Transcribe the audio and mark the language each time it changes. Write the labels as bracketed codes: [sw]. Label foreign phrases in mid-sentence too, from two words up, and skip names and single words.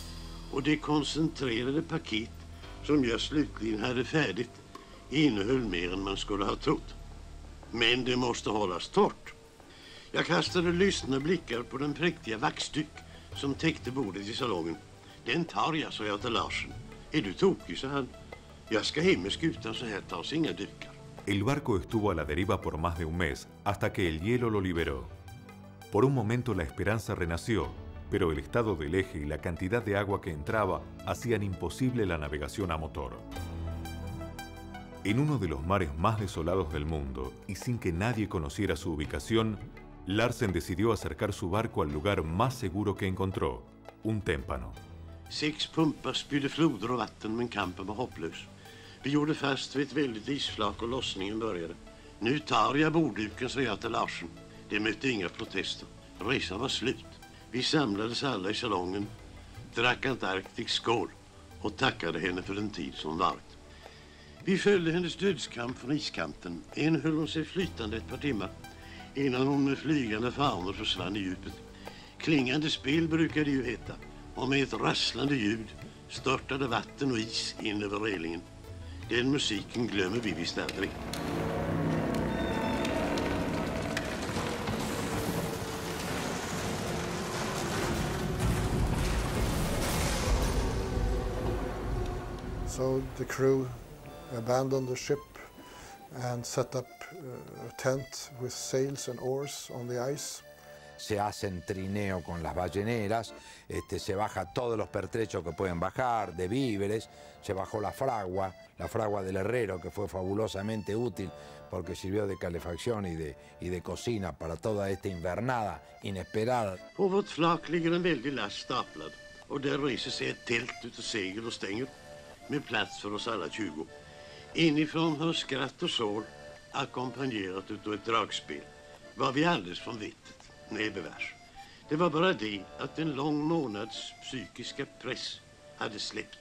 [sv] Och det koncentrerade paket som jag slutligen hade färdigt innehöll mer än man skulle ha trott. Men det måste hållas torrt. Jag kastade lystna blickar på den präktiga vaxduk som täckte bordet i salongen. Den tar jag, sa jag till Larsen. Är du tokig, sa han. Jag ska hem med skutan, så här tas inga dukar. [es] El barco estuvo a la deriva por más de un mes hasta que el hielo lo liberó. Por un momento la esperanza renació, pero el estado del eje y la cantidad de agua que entraba hacían imposible la navegación a motor. En uno de los mares más desolados del mundo, y sin que nadie conociera su ubicación, Larsen decidió acercar su barco al lugar más seguro que encontró, un témpano. [sv] 6 pumpar spydde floder och vatten, men kampen var hopplös. Vi gjorde fast vid ett väldigt isflak och lossningen började. Nu tar jag bordduken, sa jag till Larsen. Det mötte inga protester. Resan var slut. Vi samlades alla i salongen, drack Antarktisk skål och tackade henne för den tid som varit. Vi följde hennes dödskamp från iskanten. En höll hon sig flytande ett par timmar innan hon med flygande fanor försvann i djupet. Klingande spel brukade det ju heta, och med ett rasslande ljud störtade vatten och is in över relingen. Den musiken glömmer vi visst aldrig. [en] So the crew abandoned the ship and set up a tent with sails and oars on the ice. [es] Se hacen trineo con las balleneras, se baja todos los pertrechos que pueden bajar, de víveres, se bajó la fragua del herrero, que fue fabulosamente útil porque sirvió de calefacción y de cocina para toda esta invernada inesperada. [sv] På vårt flak ligger en väldig last staplad, och där reser sig ett tält utav segel och stänger med plats för oss alla 20. Inifrån hörs skratt och sorg ackompanjerat utav ett dragspel. Var vi alldeles från vettet? Nej, bevars. Det var bara det att en lång månads psykiska press hade släppt.